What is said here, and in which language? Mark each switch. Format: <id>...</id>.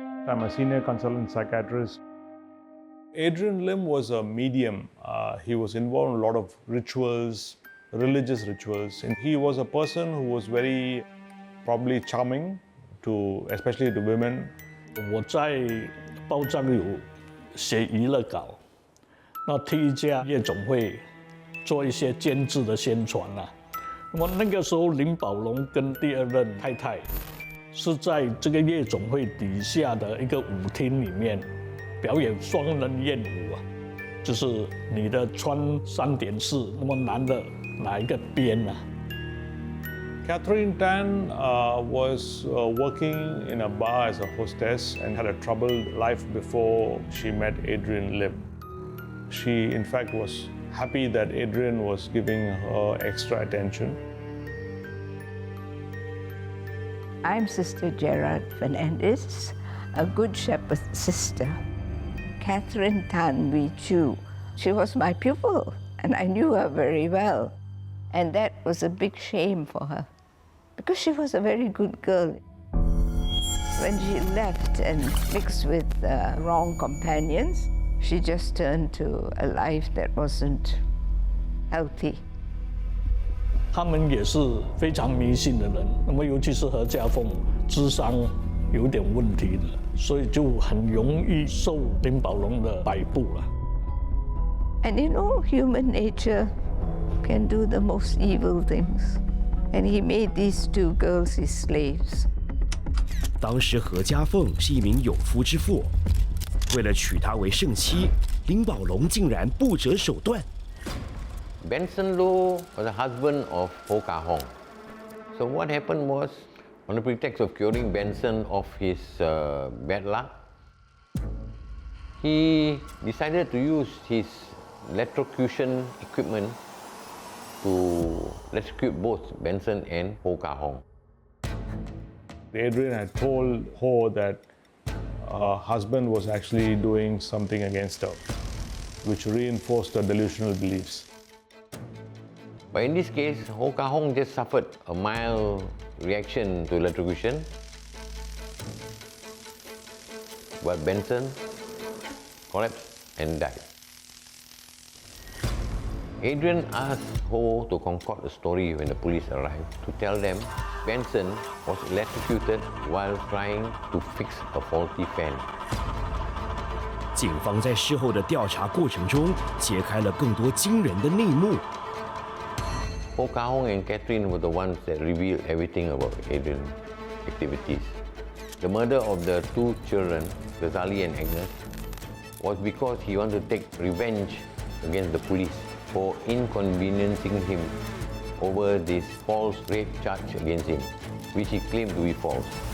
<en>I'm a senior consultant psychiatrist. Adrian Lim was a medium. He was involved in a lot of rituals, religious rituals. And he was a person who was very probably charming, especially to women.</en> <zh>我在报章有写娱乐稿，那替一家夜总会做一些监制的宣传那么那个时候，林宝龙跟第二任太太是在这个夜总会底下的一个舞厅里面表演双人艳舞就是女的穿3.4，那么男的哪一个边</zh> <en>Catherine Tan was working in a bar as a hostess and had a troubled life before she met Adrian Lim. She, in fact, was happy that Adrian was giving her extra attention. I'm Sister Gerard Fernandez, a Good Shepherd sister. Catherine Tan Wee Chu. She was my pupil, and I knew her very well. And that was a big shame for her, because she was a very good girl. When she left and mixed with wrong companions, she just turned to a life that wasn't healthy.</en> <zh>他们也是非常迷信的人，那么尤其是何家凤，智商有点问题的，所以就很容易受林宝龙的摆布了。</zh> <en>And human nature can do the most evil things. And he made these two girls his slaves.</en> <zh>当时何家凤是一名有夫之妇，为了娶她为圣妻，林宝龙竟然不择手段。</zh> <en>Benson Loh was the husband of Ho Kah Hong. So what happened was, on the pretext of curing Benson of his bad luck, he decided to use his electrocution equipment to electrocute both Benson and Ho Kah Hong. Adrian had told Ho that her husband was actually doing something against her, which reinforced her delusional beliefs. But in this case, Ho Kah Hong just suffered a mild reaction to electrocution. But Benson collapsed and died. Adrian asked Ho to concoct a story when the police arrived to tell them Benson was electrocuted while trying to fix a faulty fan.</en> <zh>警方在事后的调查过程中揭开了更多惊人的内幕。</zh> <en>Ho Kah Hong and Catherine were the ones that revealed everything about Adrian's activities. The murder of the two children, Ghazali and Agnes, was because he wanted to take revenge against the police for inconveniencing him over this false rape charge against him, which he claimed to be false.</en>